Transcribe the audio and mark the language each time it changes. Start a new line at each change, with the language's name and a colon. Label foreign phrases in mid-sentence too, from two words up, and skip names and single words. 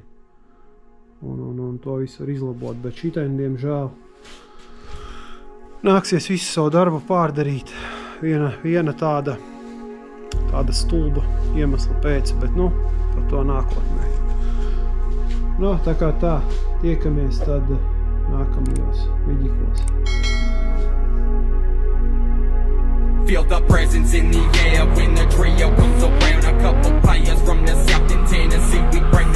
Latvian: Un to visu var izlabot, bet šitain, diemžēl, nāksies visu savu darbu pārdarīt. Viena tāda stulba iemesla pēc, bet, par to nākotnē. Tā kā tā, tiekamies tad nākamajos vidikos.
English: Feel the presence in the air when the trio comes around. A couple players from the south in Tennessee. We